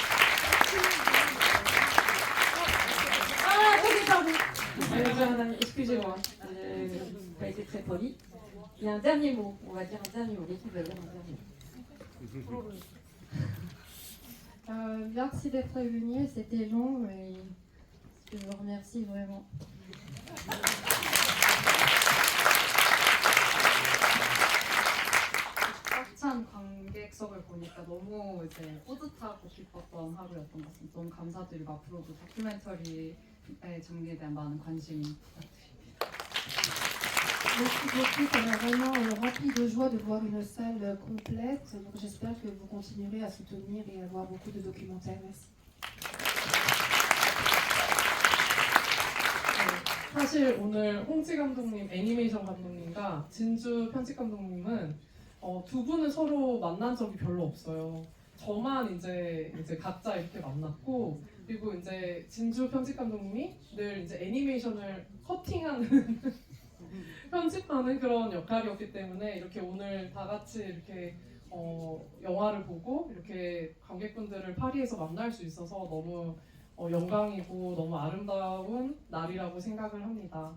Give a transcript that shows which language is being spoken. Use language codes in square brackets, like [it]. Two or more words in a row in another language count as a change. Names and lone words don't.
[fr] Pardon. Excusez-moi, je n'ai pas été très polie. Il y a un dernier mot, on va dire un dernier mot. L'équipe va dire un dernier mot. Merci d'être venu, c'était long, mais je vous remercie vraiment. [ko] 꽉 찬 관객석을 보니까 너무 이제 뿌듯하고 기뻤던 하루였던 것 같습니다. 너무 감사드리고 앞으로도 다큐멘터리의 장르에 대한 많은 관심 부탁드립니다. [fr] Merci beaucoup, ça m'a vraiment rempli de joie de voir une salle complète. Donc j'espère que vous continuerez à soutenir et à voir beaucoup de documentaires. Merci. [ko] 사실 오늘 홍지 감독님, 애니메이션 감독님과 진주 편집 감독님은 두 분은 서로 만난 적이 별로 없어요. 저만 이제 각자 이렇게 만났고, 그리고 이제 진주 편집 감독님이 늘 이제 애니메이션을 커팅하는 편집하는 그런 역할이었기 때문에 이렇게 오늘 다 같이 이렇게 영화를 보고 이렇게 관객분들을 파리에서 만날 수 있어서 너무 영광이고 너무 아름다운 날이라고 생각을 합니다.